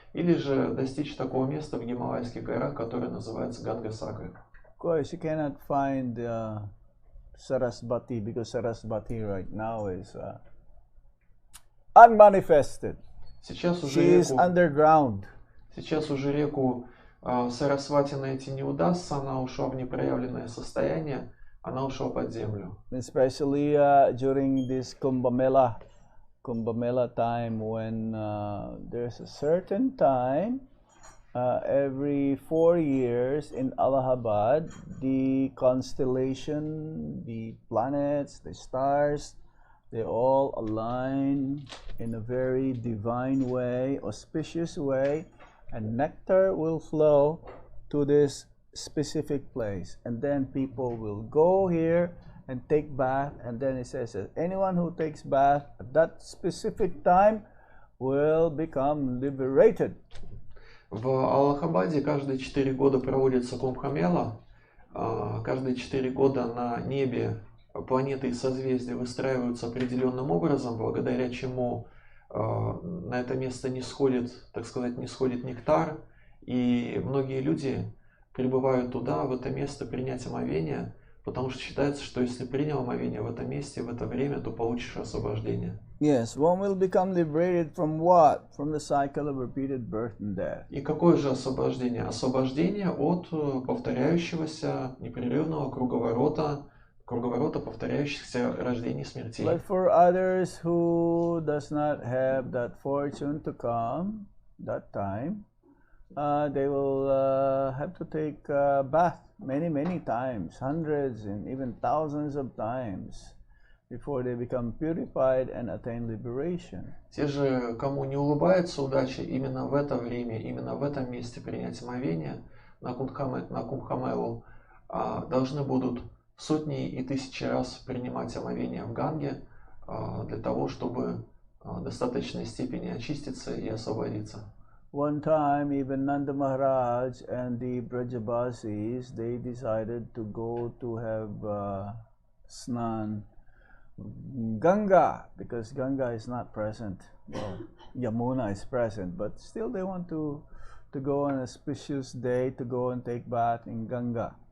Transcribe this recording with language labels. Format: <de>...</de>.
<ru>Или же достичь такого места в Гималайских горах, которое называется Ганга-Сагар.</ru> <en>of course, you cannot find Sarasvati because Sarasvati right now is unmanifested.</en> <ru>Сейчас уже</ru> <en>She is</en> <ru>реку,</ru> <en>underground.</en> <ru>сейчас уже реку Сарасвати найти не удастся, она ушла в непроявленное состояние, она ушла под землю.</ru> <en>Especially during this Kumbh Mela time, when there's a certain time every 4 years in Allahabad, the constellation, the planets, the stars, they all align in a very divine way, auspicious way, and nectar will flow to this specific place, and then people will go here and take bath, and then it says that anyone who takes bath at that specific time will become liberated.</en> <ru>В Аллахабаде каждые 4 года проводится Кумбх-мела. Каждые 4 года на небе планеты и созвездия выстраиваются определенным образом, благодаря чему на это место не сходит, так сказать, не сходит нектар, и многие люди прибывают туда, в это место, принять омовение, потому что считается, что если принял омовение в этом месте, в это время, то получишь освобождение.</ru> <en>Yes, one will become liberated from what? From the cycle of repeated birth and death.</en> <ru>И какое же освобождение? Освобождение от повторяющегося непрерывного круговорота повторяющихся рождений и смертей.</ru> <en>But for others who does not have that fortune to come that time, they will have to take a bath many times, hundreds and even thousands of times, before they become purified and attain liberation.</en> <ru>Те же, кому не улыбается удача именно в это время, именно в этом месте принять омовение на Кумбх-мелу, должны будут сотни и тысячи раз принимать омовение в Ганге для того, чтобы в достаточной степени очиститься и освободиться.</ru> <en>One time, even Nanda Maharaj and the Brajabasis, they decided to go to have snan Ganga, because Ganga is not present. Well, Yamuna is present, but still they want to go on a auspicious day to go and take bath in Ganga.</en>